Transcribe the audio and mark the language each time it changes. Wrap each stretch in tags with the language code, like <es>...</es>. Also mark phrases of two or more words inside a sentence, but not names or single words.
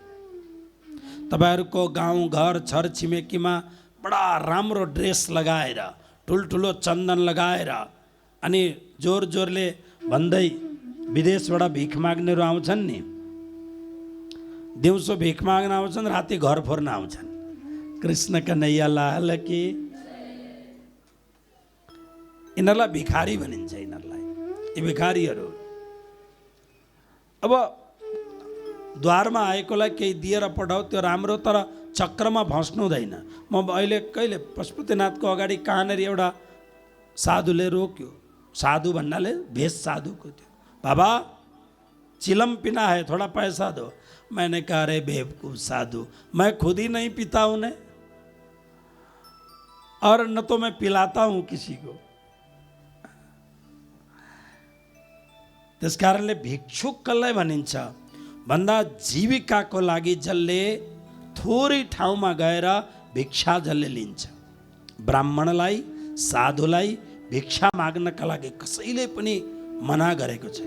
<ne>तपाईहरुको गाउँ घर छर छिमेकीमा बडा राम्रो ड्रेस लगाएर, ठुलठुलो चन्दन लगाएर अनि जोर जोरले भन्दै विदेशबाट भिख माग्नेहरू आउँछन् नि। दिउँसो भिख माग्न आउँछन्, राति घर फोर्न आउँछन्।</ne> <hi>कृष्ण कन्हैया लाल की।</hi> <ne>यिनीहरूलाई भिखारी भनिन्छ। यिनीहरूलाई यी भिखारीहरू अब द्वारमा आएकोलाई केही दिएर पठाऊ त्यो राम्रो, तर चक्रमा फस्नु हुँदैन। म अहिले कहिले पशुपतिनाथको अगाडि कहाँनिर एउटा साधुले रोक्यो। साधु भन्नाले भेष साधुको थियो।</ne> <hi>बाबा चिलम पीना है, थोड़ा पैसा दो। मैंने कहा अरे बेवकूफ साधु, मैं खुद ही नहीं पीता उन्हें और न तो मैं पिलाता हूं किसी को।</hi> <ne>त्यस कारणले भिक्षुक कसलाई भनिन्छ भन्दा जीविकाको लागि जसले थोरै ठाउँमा गएर भिक्षा जसले लिन्छ। ब्राह्मणलाई, साधुलाई भिक्षा माग्नका लागि कसैले पनि मना गरेको छैन।</ne>